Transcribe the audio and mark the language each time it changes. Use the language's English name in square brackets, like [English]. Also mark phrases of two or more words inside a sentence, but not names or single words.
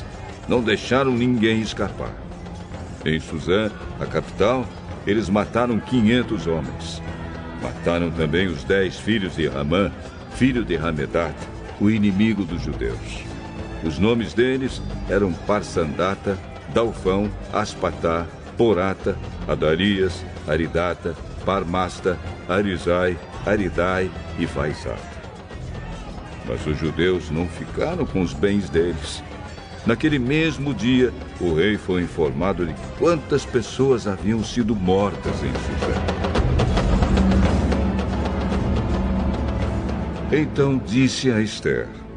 [Portuguese] Não deixaram ninguém escapar. Em Suzã, a capital, eles mataram 500 homens. Mataram também os 10 filhos de Ramã, filho de Hamedat, o inimigo dos judeus. Os nomes deles eram Parsandata, Dalfão, Aspatá, Porata, Adarias, Aridata, Parmasta, Arizai, Aridai e Vaizata. Mas os judeus não ficaram com os bens deles. Naquele mesmo dia, o rei foi informado de quantas pessoas haviam sido mortas em Suzã. Então disse a Esther: